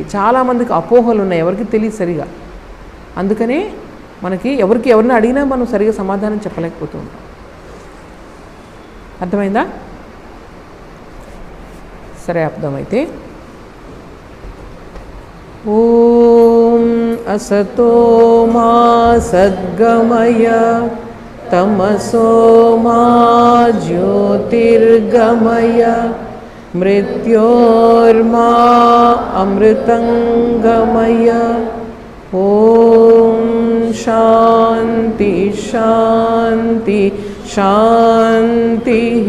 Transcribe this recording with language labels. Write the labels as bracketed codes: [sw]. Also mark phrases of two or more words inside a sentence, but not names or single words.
[te] చాలామందికి అపోహలు ఉన్నాయి, ఎవరికి తెలియదు సరిగా. అందుకనే మనకి ఎవరిని అడిగినా మనం సరిగా సమాధానం చెప్పలేకపోతూ ఉంటాం. అర్థమైందా? సరే, అర్థమైతే [sa] ఓం అసతో మా సద్గమయ तमसो मा ज्योतिर्गमय मृत्योर्मा अमृतंगमय। ॐ शान्ति शान्ति शान्तिः।